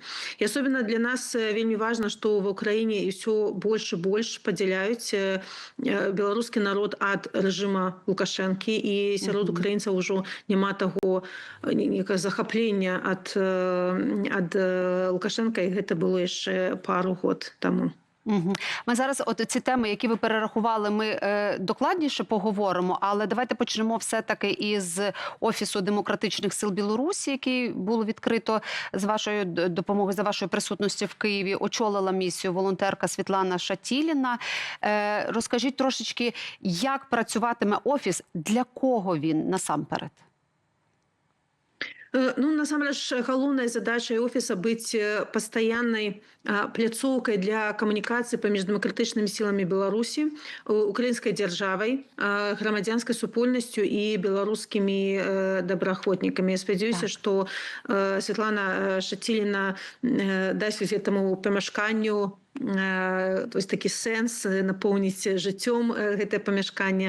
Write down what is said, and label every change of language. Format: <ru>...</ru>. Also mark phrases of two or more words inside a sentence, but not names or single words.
<be>І асобна для нас вельмі важна, што ва ўкраіне ўсё больш і больш падзяляюць беларускі народ ад рэжыма Лукашэнкі, і сярод украінцаў ужо няма таго захаплення ад Лукашэнка, і гэта было яшчэ пару год таму.</be> <uk>Ми зараз ці теми, які ви перерахували, ми докладніше поговоримо, але давайте почнемо все-таки із Офісу демократичних сил Білорусі, який було відкрито з вашою допомогою, за вашої присутності в Києві. Очолила місію волонтерка Світлана Шатіліна. Розкажіть трошечки, як працюватиме Офіс, для кого він насамперед? Ну,</uk> <be>насамрэч, галоўная задача офіса быць пастаяннай пляцоўкай для камунікацыі паміж дэмакратычнымі сіламі Беларусі, украінскай дзяржавай, грамадзянскай супольнасцю і беларускімі добраахвотнікамі. Я спадзяюся, што Святлана Шатіліна дасць гэтаму памяшканню такі сэнс, напоўніць жыццём гэтае памяшканне.</be>